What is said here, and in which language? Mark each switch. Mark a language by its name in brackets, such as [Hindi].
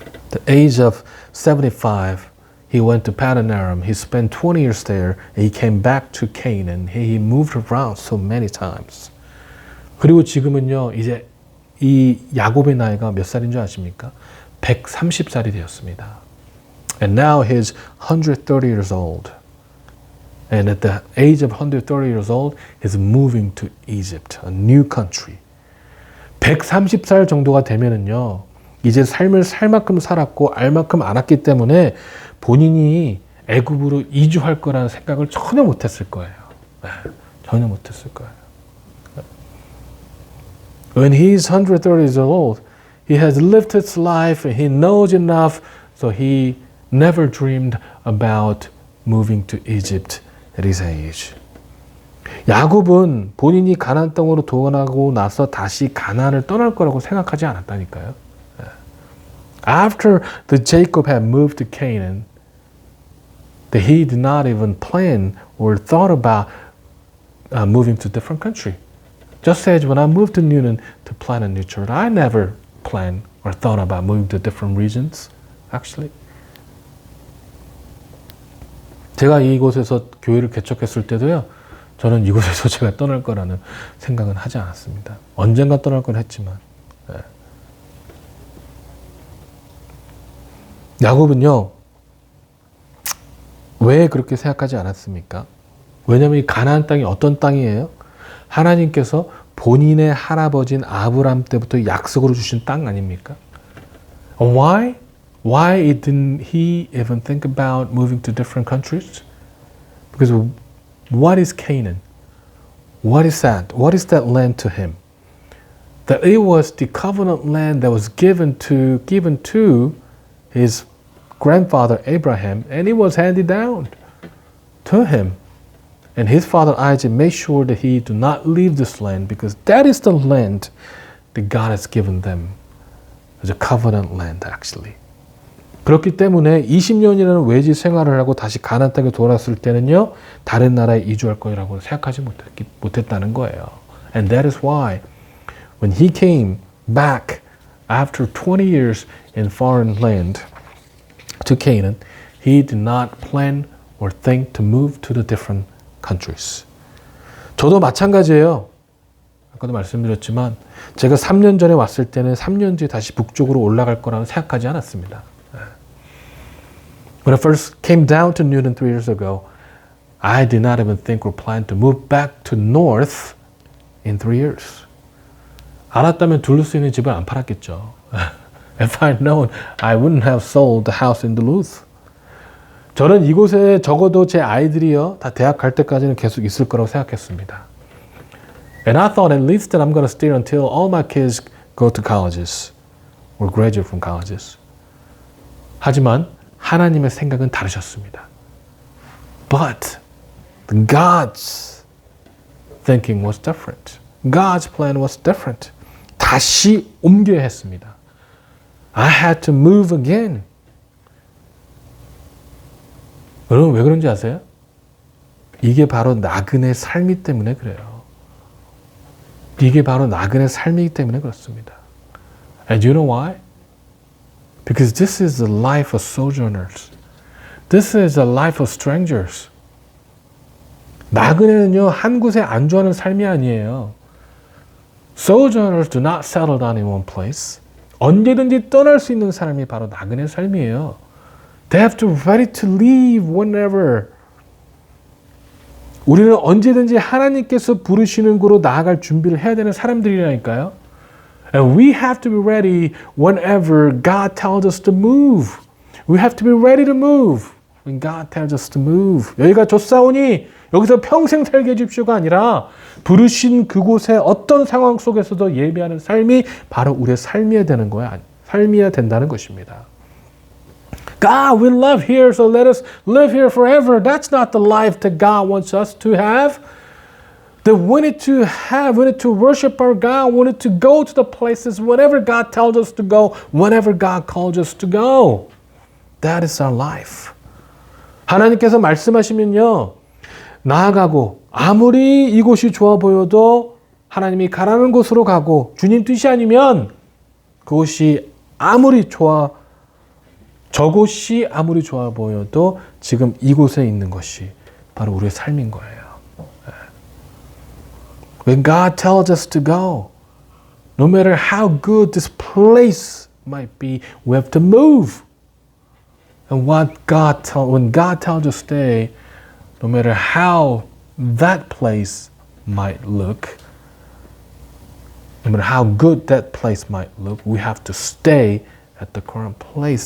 [English] The age of 75, he went to Paddan Aram. He spent 20 years there. And he came back to Canaan. He moved around so many times. [Korean] 그리고 지금은요, 이제 이 야곱의 나이가 몇 살인 줄 아십니까? 130살이 되었습니다. [English] And now he's 130 years old. And at the age of 130 years old, he's moving to Egypt, a new country. [Korean] 130살 정도가 되면은요, 이제 삶을 살 만큼 살았고 알 만큼 알았기 때문에 본인이 애굽으로 이주할 거라는 생각을 전혀 못했을 거예요. 전혀 못했을 거예요. [English] When he's 130 years old, he has lived his life and he knows enough, so he never dreamed about moving to Egypt at his age. [Korean] 야곱은 본인이 가나안 땅으로 도원하고 나서 다시 가나안을 떠날 거라고 생각하지 않았다니까요. [English] After the Jacob had moved to Canaan, that he did not even plan or thought about moving to a different country. Just as when I moved to Newnan to plant a new church, I never planned or thought about moving to different regions, actually. [Korean] 제가 이곳에서 교회를 개척했을 때도요, 저는 이곳에서 제가 떠날 거라는 생각은 하지 않았습니다. 언젠가 떠날 건 했지만. 네. 야곱은요, 왜 그렇게 생각하지 않았습니까? 왜냐하면 이 가나안 땅이 어떤 땅이에요? 하나님께서 본인의 할아버지인 아브람 때부터 약속으로 주신 땅 아닙니까? [English] Why? Why didn't he even think about moving to different countries? Because what is Canaan? What is that? What is that land to him? That it was the covenant land that was given to his grandfather Abraham, and it was handed down to him. And his father Isaac made sure that he do not leave this land because that is the land that God has given them as a covenant land, actually. [Korean] 그렇기 때문에 20년이라는 외지 생활을 하고 다시 가나안 땅에 돌아왔을 때는요, 다른 나라에 이주할 거라고 생각하지 못했다는 거예요. [English] And that is why when he came back after 20 years in foreign land to Canaan, he did not plan or think to move to the different countries. [Korean] 저도 마찬가지예요. 아까도 말씀드렸지만 제가 3년 전에 왔을 때는 3년 뒤에 다시 북쪽으로 올라갈 거라고 생각하지 않았습니다. [English] When I first came down to Newnan 3 years ago, I did not even think or plan to move back to north in 3 years. [Korean] 알았다면 둘러쓸 수 있는 집을 안 팔았겠죠. [English] If I'd known, I wouldn't have sold the house in Duluth. [Korean] 저는 이곳에 적어도 제 아이들이요 다 대학 갈 때까지는 계속 있을 거라고 생각했습니다. [English] And I thought at least that I'm going to stay until all my kids go to colleges or graduate from colleges. 하지만 하나님의 생각은 다르셨습니다. But God's thinking was different. God's plan was different. [Korean] 다시 옮겨야 했습니다. [English] I had to move again. [Korean] 여러분 왜 그런지 아세요? 이게 바로 나그네 삶이 때문에 그래요. 이게 바로 나그네 삶이기 때문에 그렇습니다. [English] And you know why? Because this is the life of sojourners. This is the life of strangers. [Korean] 나그네는요, 한 곳에 안주하는 삶이 아니에요. [English] Sojourners do not settle down in one place. [Korean] 언제든지 떠날 수 있는 사람이 바로 나그네 삶이에요. [English] They have to be ready to leave whenever. [Korean] 우리는 언제든지 하나님께서 부르시는 곳으로 나아갈 준비를 해야 되는 사람들이라니까요. [English] And we have to be ready whenever God tells us to move. We have to be ready to move when God tells us to move. [Korean] 여기가 좋사오니 여기서 평생 살게 해주십시오가 아니라 부르신 그곳의 어떤 상황 속에서도 예배하는 삶이 바로 우리의 삶이어야 되는 거야. 삶이어야 된다는 것입니다. [English] God, we love here, so let us live here forever. That's not the life that God wants us to have. That we need to worship our God, we need to go to the places whenever God tells us to go, whenever God calls us to go. That is our life. [Korean] 하나님께서 말씀하시면요, 나아가고 아무리 이곳이 좋아 보여도 하나님이 가라는 곳으로 가고 주님 뜻이 아니면 그곳이 아무리 저곳이 아무리 좋아 보여도 지금 이곳에 있는 것이 바로 우리의 삶인 거예요. [English] When God tells us to go, no matter how good this place might be, we have to move. And when God tells us to stay, no matter how that place might look, no matter how good that place might look, we have to stay at the current place.